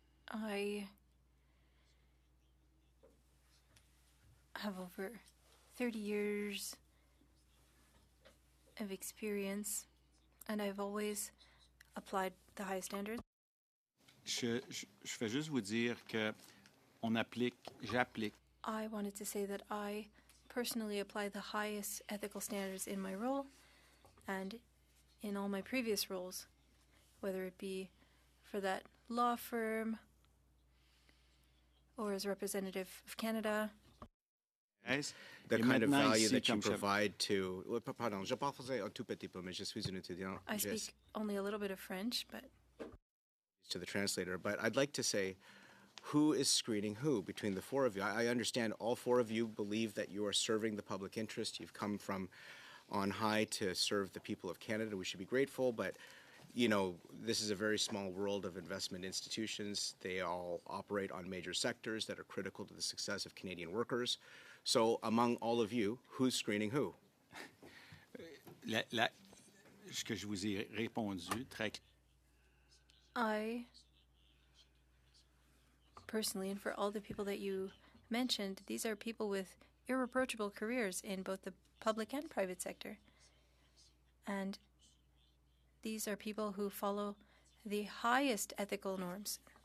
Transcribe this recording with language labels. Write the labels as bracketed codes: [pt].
[en] I have over 30 years of experience, and I've always applied the high standards. [fr] je vais juste vous dire que j'applique [en] I wanted to say that I personally apply the highest ethical standards in my role and in all my previous roles, whether it be for that law firm or as representative of Canada. The kind of value that you provide to... [fr] Pardon, je parle français un tout petit peu, mais je suis un étudiant. [en] I speak only a little bit of French, but... To the translator, but I'd like to say, who is screening who between the four of you? I understand all four of you believe that you are serving the public interest. You've come from on high to serve the people of Canada. We should be grateful, but this is a very small world of investment institutions. They all operate on major sectors that are critical to the success of Canadian workers. So among all of you, who's screening who? [fr] Ce que je vous ai répondu très [en] I personally, and for all the people that you mentioned, these are people with irreproachable careers in both the public and private sector. And these are people who follow the highest ethical norms.